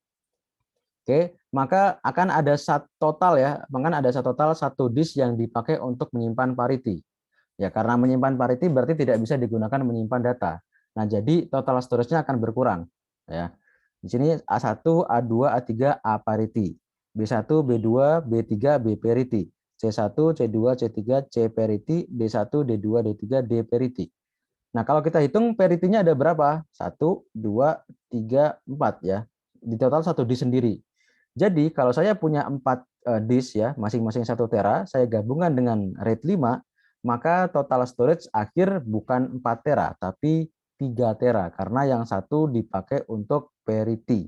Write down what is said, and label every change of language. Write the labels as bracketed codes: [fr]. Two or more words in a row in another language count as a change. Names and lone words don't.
[id] Oke, maka akan ada total ya, bahkan ada total 1 disk yang dipakai untuk menyimpan parity. Ya, karena menyimpan parity berarti tidak bisa digunakan menyimpan data. Nah, jadi total storage-nya akan berkurang. Ya. Di sini A1, A2, A3, A parity. B1, B2, B3, B parity. C1, C2, C3, C parity. D1, D2, D3, D parity. Nah, kalau kita hitung parity-nya ada berapa? 1, 2, 3, 4 ya. Di total 1 disk sendiri. Jadi kalau saya punya 4 disk ya, masing-masing 1 tera, saya gabungkan dengan RAID 5, maka total storage akhir bukan 4 tera, tapi 3 tera, karena yang satu dipakai untuk parity.